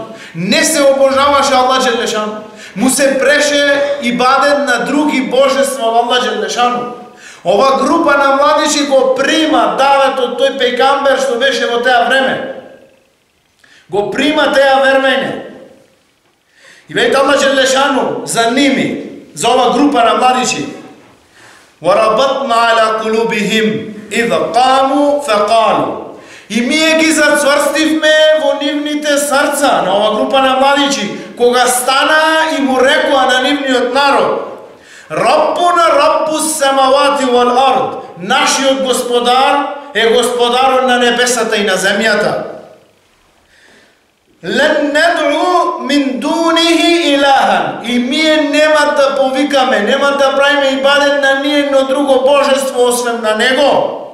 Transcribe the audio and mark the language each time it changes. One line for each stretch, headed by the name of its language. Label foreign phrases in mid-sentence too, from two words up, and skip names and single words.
Macedonian: Не се обожаваше
Arabic: الله جل شأنه.
Macedonian: Му се преше ибадет на други божества во
Arabic: الله جل شأنه.
Macedonian: Ова група на младичи го прима давето тој пејгамбер што беше во теа време. Го прима теа вервење. И веќе
Arabic: الله جل شأنه
Macedonian: за ними, за ова група на младичи.
Arabic: وَرَبَطْنَا عَلَى قُلُوبِهِمْ إِذَا قَامُوا فَقَالُوا.
Macedonian: И ние ги зацврстивме во нивните срца на ова група на младичи, кога стана и му рекоа на нивниот народ:
Arabic: ربنا رب السماوات والأرض.
Macedonian: Нашиот господар е господарот на небесата и на земјата.
Arabic: لن ندعو من دونه إلها.
Macedonian: И ние нема да повикаме, нема да правиме ибадет на ниедно друго божество освен на него.